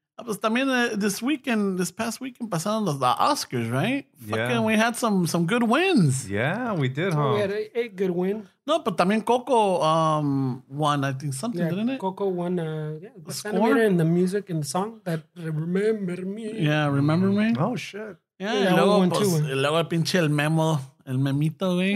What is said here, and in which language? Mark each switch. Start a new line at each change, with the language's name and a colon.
Spanish: Pues también
English: this past weekend
Spanish: pasaron
English: the Oscars, right? Yeah. Fucking, we had some good wins. Yeah, we did, huh? We had a good win. No, but también Coco won, I think, something, didn't it? Coco won, the animator and the music and the song that Remember Me. Yeah, Remember Me. Oh, shit.
Spanish: Yeah, y luego, pues, luego el pinche el memito, güey.